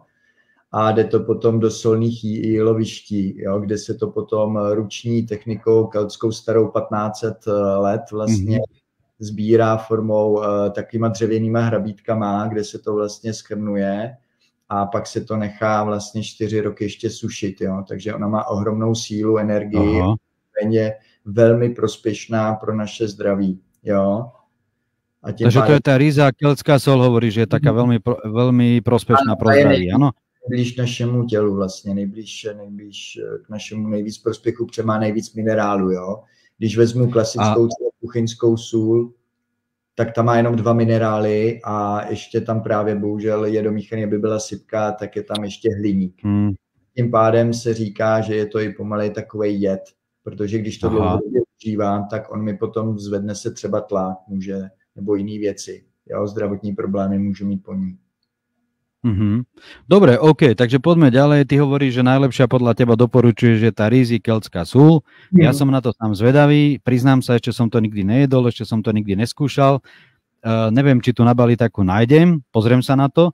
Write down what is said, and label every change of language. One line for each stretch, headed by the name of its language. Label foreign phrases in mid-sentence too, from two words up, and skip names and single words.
Czech: A jde to potom do solných jíloviští, jo, kde se to potom ruční technikou keltskou starou 1500 let vlastně sbírá formou takovýma dřevěnýma hrabítkama, kde se to vlastně schrnuje a pak se to nechá vlastně 4 roky ještě sušit, jo. Takže ona má ohromnou sílu, energii, je velmi prospěšná pro naše zdraví, jo. A
Slovak: takže to je tá rýza keltská sol, hovorí, že je taká veľmi prospešná
Czech: pro zdraví,
Slovak: áno?
Czech: Nejblíž našemu tělu vlastně, nejblíž k našemu nejvíc prospěchu, protože má nejvíc minerálu, jo. Když vezmu klasickou kuchyňskou sůl, tak tam má jenom 2 minerály a ještě tam právě bohužel je domíchaný, aby byla sypka, tak je tam ještě hliník. Tím pádem se říká, že je to i pomalej takovej jed, protože když to dlouhodobě užívám, tak on mi potom zvedne se třeba tlak, může, nebo jiné věci. Jo, zdravotní problémy můžu mít po ní.
Slovak: Dobre, OK, takže poďme ďalej. Ty hovoríš, že najlepšia podľa teba doporučuješ, že tá Rízy keltská sůl. Ja som na to sám zvedavý. Priznám sa, ešte som to nikdy nejedol, ešte som to nikdy neskúšal. Neviem, či tu na Bali takú nájdem. Pozriem sa na to.